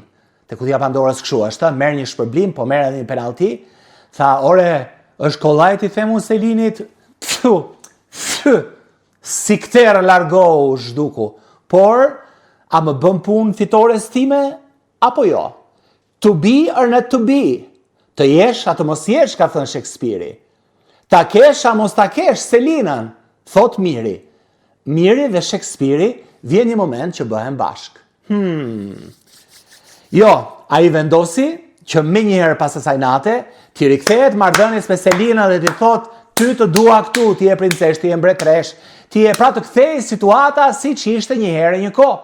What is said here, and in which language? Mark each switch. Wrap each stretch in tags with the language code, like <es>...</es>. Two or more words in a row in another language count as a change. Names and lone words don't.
<sq>Te kutia Pandorës kështu është, merr një shpërblim, po merr edhe një penallti. Tha, ore, është kollajt i themu Selinit, si këterë largohu zhduku. Por, a më bën punë fitores time, apo jo?</sq> <en>To be or not to be?</en> <sq>Të jesh, a të mos jesh, ka thënë Shakespeare. Ta kesh, a mos ta kesh Selinën, thot Miri. Miri dhe Shakespeare vjen një moment që bëhen bashk. Jo, a i vendosi që me njëherë pas asaj nate, ti rikthehet marrëdhënies me Selina dhe ti thot, ty të dua këtu, ti e princesh, ti e mbretresh, ti e pra të kthej situata si që ishte njëherë një kohë.</sq>